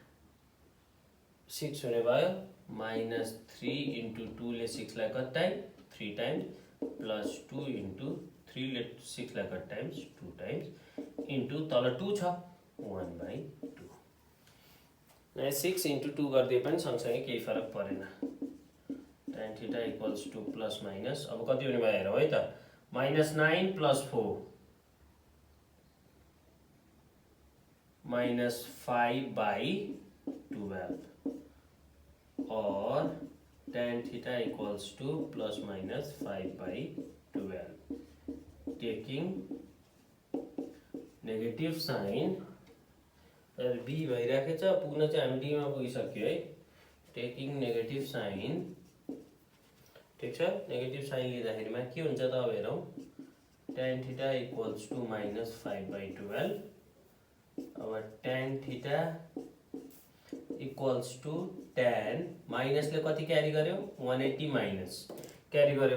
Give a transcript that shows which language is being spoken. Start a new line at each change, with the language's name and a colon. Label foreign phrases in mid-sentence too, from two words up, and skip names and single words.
Nepali: 6 हुने भयो -3 into 2 ले 6 लाई कति टाइम 3 टाइम्स प्लस 2 into 3 ले 6 लाई कति टाइम्स 2 टाइम्स इन्टु तल 2 छ 1/2। 6 into 2 गरिदिए पनि सँगसँगै केही फरक परेन।
English: tan theta equals to plus minus
Nepali: अब कति हुने भयो हेरौँ है त -9 प्लस 4 -5/12 और
English: tan theta equals to plus minus 5/12 taking negative sign B
Nepali: भइराखेको छ, पुग्न चाहिँ हामी डीमा पुगिसक्यो है।
English: taking negative sign
Nepali: ठीक छ, नेगेटिभ साइन लिँदाखेरिमा के हुन्छ त अब हेरौँ
English: tan theta equals to -5/12
Nepali: अब
English: tan theta equals to tan
Nepali: माइनसले कति क्यारी गर्यो 180 माइनस क्यारी गर्यो।